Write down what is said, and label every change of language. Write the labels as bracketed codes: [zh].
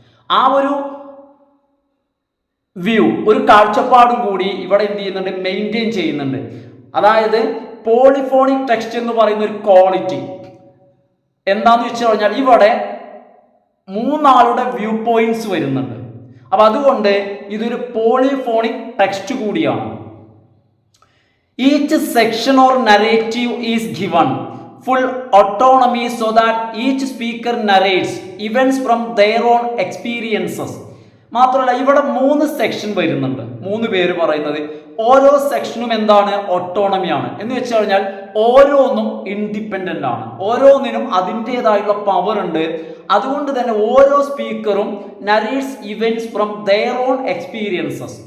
[ml] ആ ഒരു വ്യൂ, ഒരു കാഴ്ചപ്പാടും കൂടി ഇവിടെ എന്ത് ചെയ്യുന്നുണ്ട്, മെയിൻറ്റെയിൻ ചെയ്യുന്നുണ്ട്. അതായത് പോളിഫോണിക് ടെക്സ്റ്റ് എന്ന് പറയുന്ന ഒരു ക്വാളിറ്റി എന്താന്ന് വെച്ച് കഴിഞ്ഞാൽ ഇവിടെ മൂന്നാളുടെ വ്യൂ പോയിന്റ്സ് വരുന്നുണ്ട്. അപ്പൊ അതുകൊണ്ട് ഇതൊരു പോളിഫോണിക് ടെക്സ്റ്റ് കൂടിയാണ്. [en] Each section or narrative is given full autonomy so that each speaker narrates events from their own experiences. [ml] മാത്രമല്ല ഇവിടെ 3 സെക്ഷൻ വരുന്നുണ്ട്. 3 പേര് പറയുന്നത് ഓരോ സെക്ഷനും എന്താണ്, ഓട്ടോണമിയാണ്. എന്ന് വെച്ച് കഴിഞ്ഞാൽ ഓരോന്നും ഇൻഡിപെൻഡന്റ് ആണ്, ഓരോന്നിനും അതിൻ്റെതായുള്ള പവർ ഉണ്ട്. അതുകൊണ്ട് തന്നെ ഓരോ സ്പീക്കറും [en] Narrates events from their own experiences.